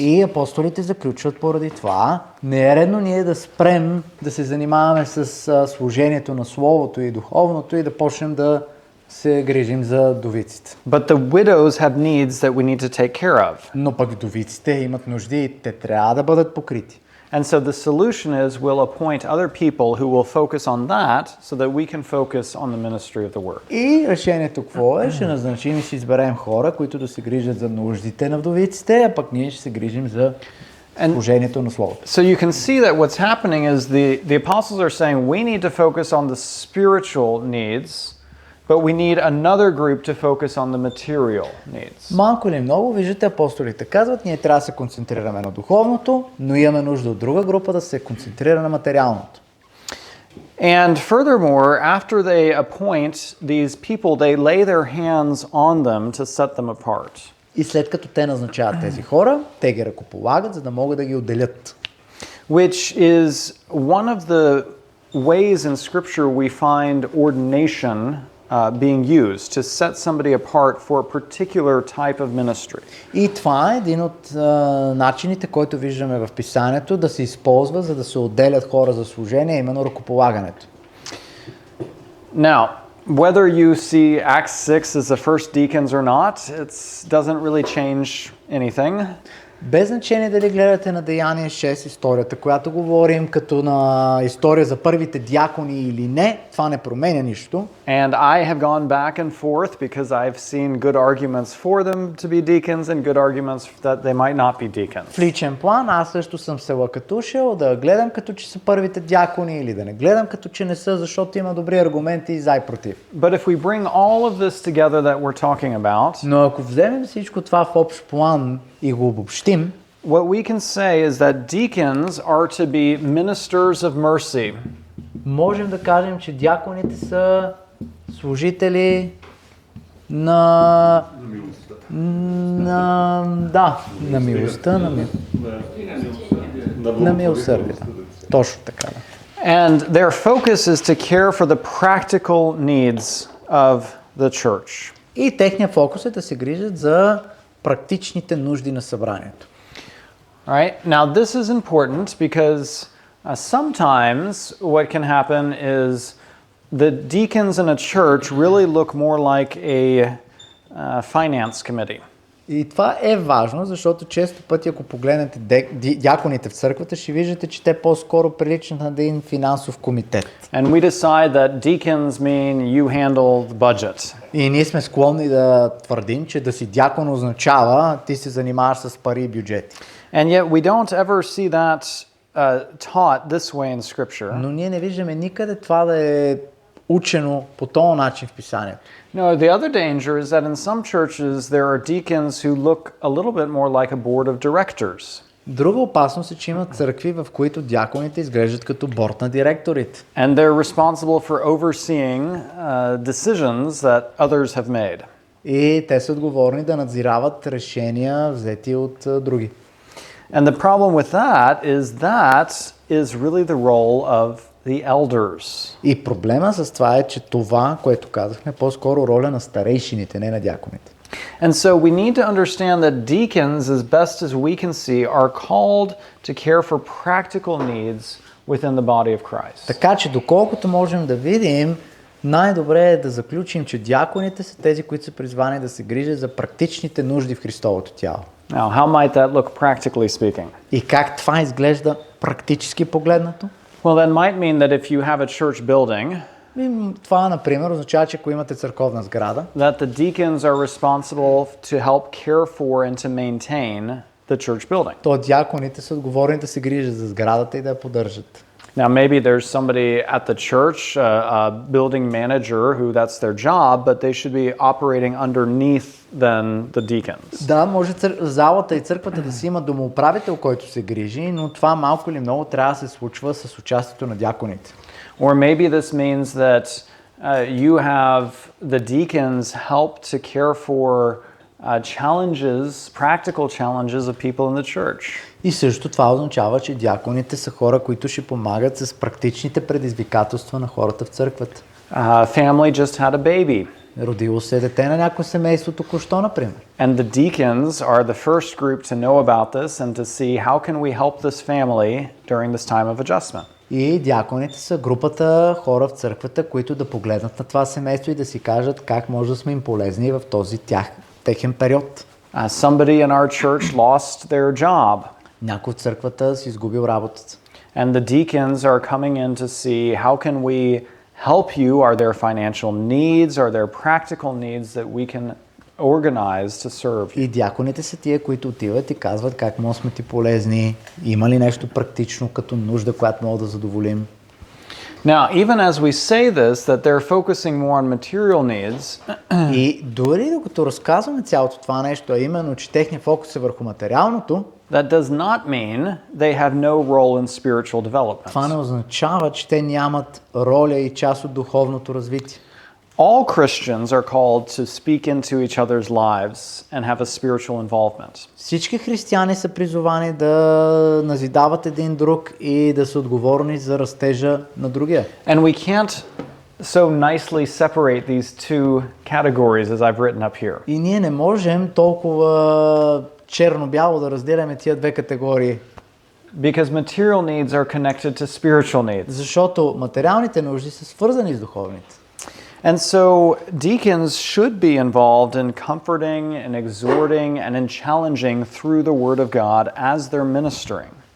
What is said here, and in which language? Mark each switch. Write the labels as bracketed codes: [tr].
[bg] И апостолите заключват поради това, не е редно ние да спрем да се занимаваме с служението на Словото и духовното и да почнем да се грижим за довиците. [en] But the widows have needs that we need to take care of. [bg] Но пък довиците имат нужди и те трябва да бъдат покрити. [en] And so the solution is we'll appoint other people who will focus on that so that we can focus on the ministry of the word. [bg] И решението какво е? Ще назначим и ще изберем хора, които да се грижат за нуждите на вдовиците, а пък ние ще се грижим за служението на Словото. [en] So you can see that what's happening is the apostles are saying we need to focus on the spiritual needs, but we need another group to focus on the material needs. [bg] Малко или много, виждате, апостолите казват, ние трябва да се концентрираме на духовното, но имаме нужда от друга група да се концентрира на материалното. [en] And furthermore, after they appoint these people, they lay their hands on them to set them apart. [bg] И след като те назначават тези хора, те ги ръкополагат, за да могат да ги отделят. [en] Which is one of the ways in Scripture we find ordination being used to set somebody apart for a particular type of ministry. [bg] И това е един от начините, който виждаме в Писанието, да се използва, за да се отделят хора за служение, именно ръкополагането. [en] Now, whether you see Acts 6 as the first deacons or not, it doesn't really change anything. [bg] Без значение дали гледате на Деяние 6 историята, която говорим като на история за първите дякони или не, това не променя нищо. [en] And I have gone back and forth because I've seen good arguments for them to be deacons and good arguments that they might not be [bg] В [en] deacons. [bg] личен план аз също съм се лакатушил да гледам като че са първите дякони или да не гледам като че не са, защото има добри аргументи и за и против. [en] But if we bring all of this together that we're talking about, [bg] Но ако вземем всичко това в общ план и го обобщим, [en] what we can say is that deacons are to be ministers of mercy. [bg] можем да кажем, че дяконите са служители на милостта, на милосърдието. Точно така. Да. [en] And their focus is to care for the practical needs of the church. [bg] И техният фокус е да се грижат за практичните нужди на събранието. [en] All right. Now this is important because sometimes what can happen is the deacons in a church really look more like a finance committee. [bg] И това е важно, защото често пъти, ако погледнете дяконите в църквата, ще виждате, че те по-скоро приличат на един финансов комитет. [en] And we decide that deacons mean you handle the budget. [bg] И ние сме склонни да твърдим, че да си дякон означава ти се занимаваш с пари и бюджети. [en] And yet we don't ever see that taught this way in Scripture. [bg] Но ние не виждаме никъде това да е учено по този начин в Писанието. [en] No, the other danger is that in some churches there are deacons who look a little bit more like a board of directors. [bg] Друга опасност е, че има църкви, в които дяконите изглеждат като борд на директорите. [en] And they're responsible for overseeing decisions that others have made. [bg] И те са отговорни да надзирават решения, взети от други. [en] And the problem with that is really the role of the elders. [bg] И проблема с това е, че това, което казахме, е по-скоро роля на старейшините, не на дяконите. [en] And so we need to understand that deacons, as best as we can see, are called to care for practical needs within the body of Christ. [bg] Така че, доколкото можем да видим, най-добре е да заключим, че дяконите са тези, които са призвани да се грижат за практичните нужди в Христовото тяло. [en] Now, how might that look practically speaking? [bg] И как това изглежда практически погледнато? [en] Well, that might mean that if you have a church building, [bg] Това, например, означава, че ако имате църковна сграда, [en] that the deacons are responsible to help care for and to maintain the church building. [bg] то дяконите са отговорни да се грижат за сградата и да я поддържат. [en] Now, maybe there's somebody at the church, a building manager, who that's their job, but they should be operating underneath than the deacons. [bg] Да, може залата и църквата да си има домоуправител, който се грижи, но това малко или много трябва да се случва с участието на дяконите. [en] Or maybe this means that you have the deacons help to care for challenges, practical challenges of people in the church. [bg] И също това означава, че дяконите са хора, които ще помагат с практичните предизвикателства на хората в църквата. [en] Family just had a baby. [bg] Родило се дете на някое семейство току-що, например. [en] And the deacons are the first group to know about this and to see how can we help this family during this time of adjustment. [bg] И дяконите са групата хора в църквата, които да погледнат на това семейство и да си кажат как може да сме им полезни в този техен период. [en] Somebody in our church lost their job. [bg] Някой в църквата си изгубил работата. [en] And the deacons are coming in to see how can we help you? Are there financial needs? Are there practical needs that we can organize to serve you? [bg] И дяконите са тия, които отиват и казват как може сме ти полезни, има ли нещо практично като нужда, която мога да задоволим. [en] Now, even as we say this, that they're focusing more on material needs, [bg] И дори докато разказваме цялото това нещо, а именно, че техният фокус е върху материалното, [en] that does not mean they have no role in spiritual development. [bg] това не означава, че те нямат роля и част от духовното развитие. [en] All Christians are called to speak into each other's lives and have a spiritual involvement. [bg] Всички християни са призовани да назидават един друг и да са отговорни за растежа на другия. [en] And we can't so nicely separate these two categories as I've written up here. [bg] И ние не можем толкова черно-бяло да разделяме тия две категории. [en] Because material needs are connected to spiritual needs. [bg] Защото материалните нужди са свързани с духовните. [en] And so deacons should be involved in comforting and exhorting and in challenging through the Word of God as they're ministering.